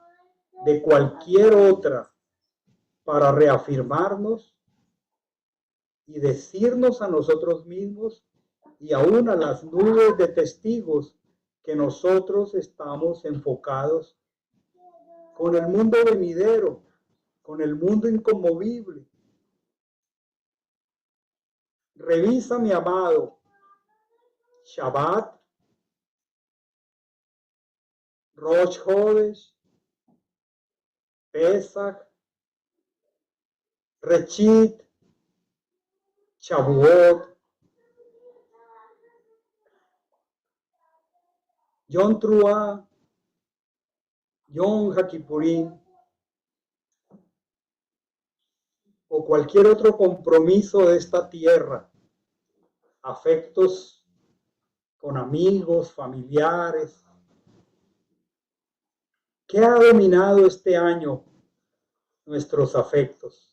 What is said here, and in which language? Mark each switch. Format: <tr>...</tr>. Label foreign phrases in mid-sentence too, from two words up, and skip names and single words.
<es>de cualquier otra para reafirmarnos y decirnos a nosotros mismos y aún a las nubes de testigos que nosotros estamos enfocados con el mundo venidero, con el mundo inconmovible. Revisa, mi amado, Shabbat, Rosh Hodesh, Pesach, Rechit, Shavuot, Yom Teruah, Yom HaKippurim, o cualquier otro compromiso de esta tierra, afectos con amigos, familiares. ¿Qué ha dominado este año nuestros afectos?</es>